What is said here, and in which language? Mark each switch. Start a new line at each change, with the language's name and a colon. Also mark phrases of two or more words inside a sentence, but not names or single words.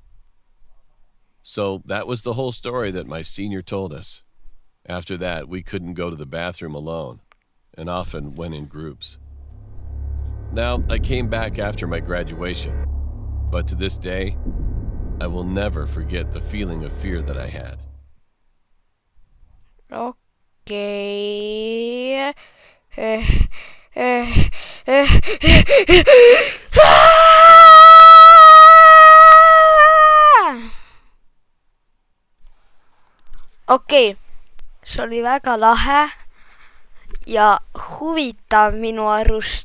English: So that was the whole story that my senior told us. After that, we couldn't go to the bathroom alone, and often went in groups. Now, I came back after my graduation, but to this day, I will never forget the feeling of fear that I had.
Estonian: Okei. Okei, see oli väga lahe ja huvitav minu arust.